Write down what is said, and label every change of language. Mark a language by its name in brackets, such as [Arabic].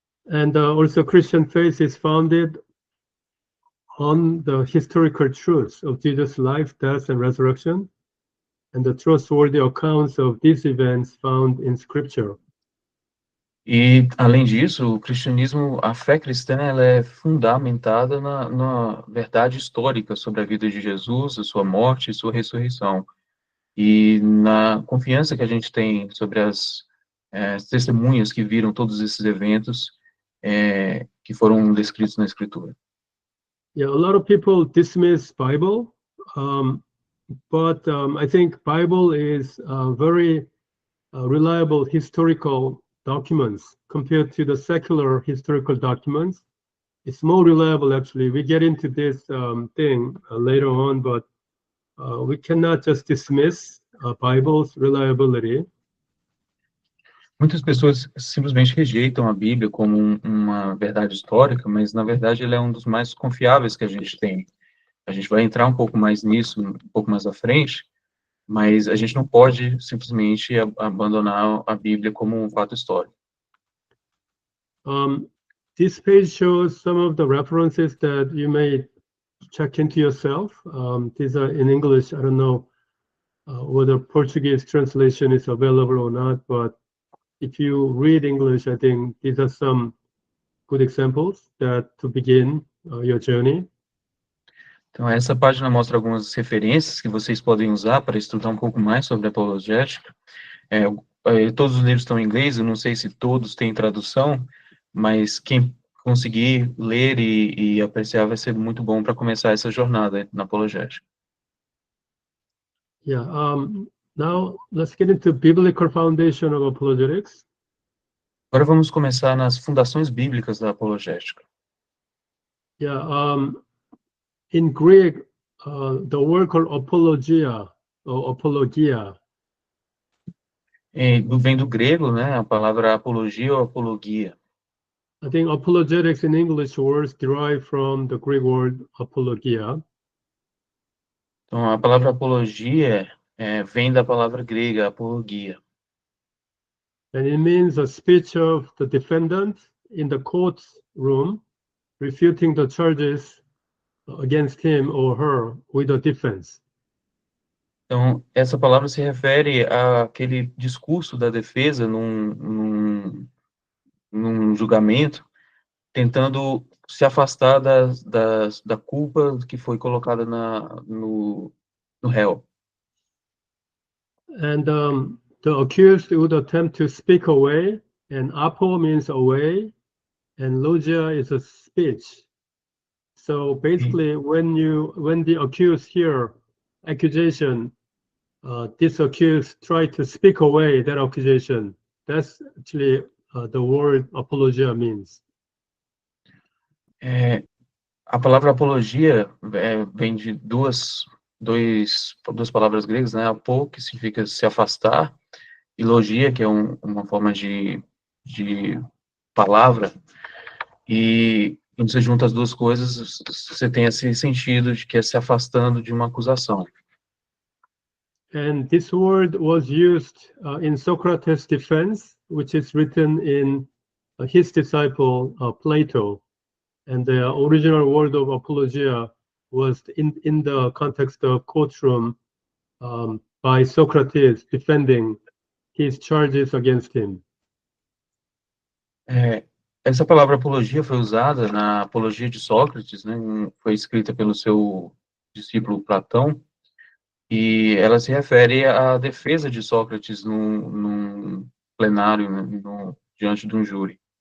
[English] And also Christian faith is founded on the historical truths of Jesus' life, death, and resurrection, and the trustworthy accounts of these events found in Scripture. [Portuguese] E, além disso, o cristianismo, a fé cristã, ela é fundamentada na verdade histórica sobre a vida de Jesus, a sua morte e sua ressurreição. E na confiança que a gente tem sobre as testemunhas que viram todos esses eventos que foram descritos na Escritura. [English] Yeah, a lot of people dismiss Bible, but I think Bible is very reliable historical documents compared to the secular historical documents. It's more reliable, actually. We get into this thing later on, but we cannot just dismiss Bible's reliability. [Portuguese] Muitas pessoas simplesmente rejeitam a Bíblia como uma verdade histórica, mas, na verdade, ele é um dos mais confiáveis que a gente tem. A gente vai entrar um pouco mais nisso, um pouco mais à frente, mas a gente não pode simplesmente abandonar a Bíblia como um fato histórico. [English] This page shows some of the references that you may check into yourself. These are in English. I don't know whether Portuguese translation is available or not, but if you read English, I think these are some good examples to begin your journey. [Portuguese] Então, essa página mostra algumas referências que vocês podem usar para estudar um pouco mais sobre a apologética. Todos os livros estão em inglês, eu não sei se todos têm tradução, mas quem conseguir ler e apreciar vai ser muito bom para começar essa jornada na apologética. [English] Yeah. Now let's get into biblical foundation of apologetics. [Portuguese] Agora vamos começar nas fundações bíblicas da apologética. [English] Yeah. In Greek, the word called apologia or apologia. [Portuguese] Vem do grego, né, a palavra apologia ou apologia. [English] I think apologetics in English words derive from the Greek word apologia. [Portuguese] Então, a palavra apologia vem da palavra grega, apologia. [English] And it means a speech of the defendant in the courtroom, refuting the charges against him or her with a defense. Então, essa palavra se refere àquele discurso da defesa num julgamento, tentando se afastar da culpa que foi colocada no réu. And the accused would attempt to speak away, and apo means away, and logia is a speech. So basically, when the accused hear accusation, this accused tried to speak away that accusation. That's actually the word apologia means. [Portuguese] A palavra apologia vem de duas palavras gregas, né? Apo, que significa se afastar, e logia, que é uma forma de palavra, e quando você junta as duas coisas, você tem esse sentido de que é se afastando de uma acusação. [English] And this word was used in Socrates' defense, which is written in his disciple Plato. And the original word of apologia was in the context of courtroom by Socrates defending his charges against him. [Portuguese] Essa palavra apologia foi usada na Apologia de Sócrates, né? Foi escrita pelo seu discípulo Platão, e ela se refere à defesa de Sócrates num plenário, né? Diante de um júri.